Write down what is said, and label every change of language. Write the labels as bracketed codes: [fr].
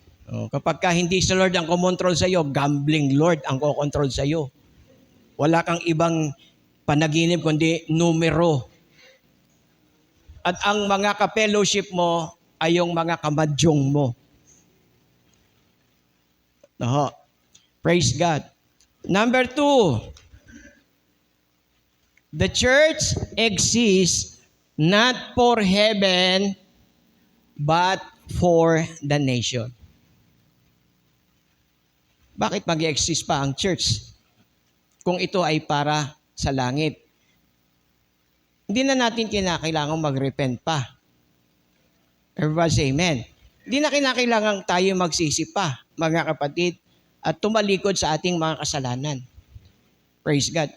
[tl] Kapag hindi si Lord ang kumontrol sa iyo, gambling Lord ang kukontrol sa iyo. Wala kang ibang panaginip kundi numero. At ang mga ka-fellowship mo ay yung mga kamadyong mo. [en] Praise God. Number 2, the church exists not for heaven, but for the nation. [tl] Bakit mag-exist pa ang church kung ito ay para sa langit? Hindi na natin kinakailangang mag-repent pa. [en] Everybody say amen. [tl] Hindi na kinakailangang tayo magsisi pa, mga kapatid, at tumalikod sa ating mga kasalanan. [en] Praise God.